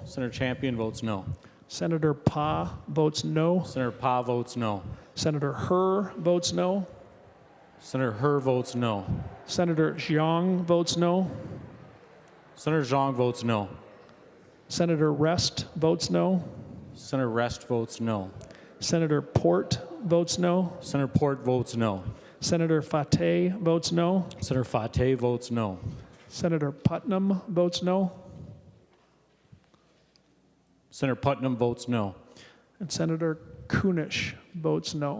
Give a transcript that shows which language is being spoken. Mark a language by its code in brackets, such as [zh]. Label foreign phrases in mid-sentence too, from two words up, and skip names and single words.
[en] Senator Champion votes no. Senator Pa votes no. Senator Pa votes no. Senator Herr votes no. Senator Herr votes no. Senator Xiong votes no. Senator Zhang votes no. Senator Rest votes no. Senator Rest votes no. Senator Port votes no. Senator Port votes no. Senator Fateh votes no. Senator Fateh votes no. Senator Putnam votes no. Senator Putnam votes no. And Senator Kunish votes no.